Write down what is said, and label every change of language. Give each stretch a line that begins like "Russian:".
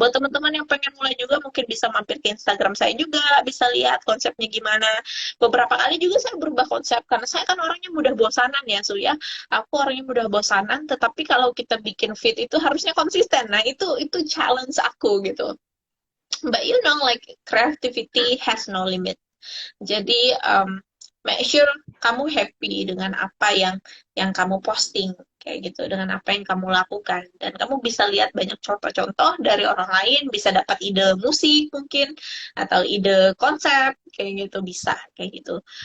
Indonesian: Buat teman-teman yang pengen mulai juga, mungkin bisa mampir ke Instagram saya juga, bisa lihat konsepnya gimana. Beberapa kali juga saya berubah konsep, karena saya kan orangnya mudah bosanan ya, Su ya. Aku orangnya mudah bosanan, tetapi kalau kita bikin feed itu harusnya konsisten. Nah, itu challenge aku gitu.
English: But you know, like creativity has no limit.
Indonesian: Jadi
English: make sure
Indonesian: kamu happy dengan apa yang kamu posting kayak gitu dengan apa yang kamu lakukan, dan kamu bisa lihat banyak contoh-contoh dari orang lain, bisa dapat ide musik mungkin atau ide konsep kayak gitu, bisa kayak gitu.